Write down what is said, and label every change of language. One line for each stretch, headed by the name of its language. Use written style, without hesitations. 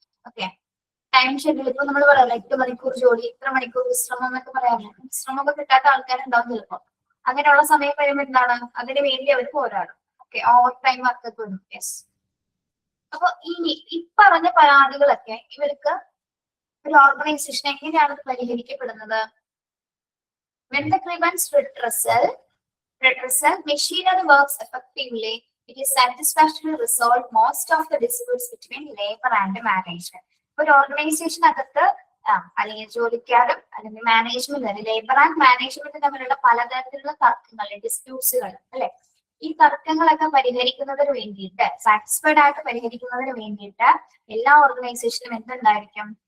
Malayalam: Okay, time schedule ഇപ്പൊ നമ്മൾ പറയാം 8 മണിക്കൂർ ജോലി, ഇത്ര മണിക്കൂർ വിശ്രമം എന്നൊക്കെ പറയാറുണ്ട്. വിശ്രമമൊക്കെ കിട്ടാത്ത ആൾക്കാരുണ്ടാവും ചിലപ്പോൾ. അങ്ങനെയുള്ള സമയം വരുമ്പോൾ എന്താണ് അതിന് വേണ്ടി അവർ പോരാടും. ഓക്കെ, ഓവർ ടൈം വർക്ക് ഒക്കെ വരും. യെസ്, അപ്പൊ ഈ പറഞ്ഞ പരാതികളൊക്കെ ഇവർക്ക് ഒരു ഓർഗനൈസേഷൻ എങ്ങനെയാണ് പരിഹരിക്കപ്പെടുന്നത്?
English: When the grievance redressal machinery works effectively, it is satisfactorily resolved most of the disputes between labor and management.
Malayalam: ഒരു ഓർഗനൈസേഷനകത്ത് അല്ലെങ്കിൽ ജോലിക്കാരും അല്ലെങ്കിൽ മാനേജ്മെന്റ്, ലേബർ ആൻഡ് മാനേജ്മെന്റ് തമ്മിലുള്ള പലതരത്തിലുള്ള തർക്കങ്ങൾ, ഡിസ്പ്യൂട്ട്സുകൾ അല്ലെ, ഈ തർക്കങ്ങളൊക്കെ പരിഹരിക്കുന്നതിന് വേണ്ടിയിട്ട്, സാറ്റിസ്ഫൈഡ് ആയിട്ട് പരിഹരിക്കുന്നതിന് വേണ്ടിയിട്ട് എല്ലാ ഓർഗനൈസേഷനും എന്തുണ്ടായിരിക്കും?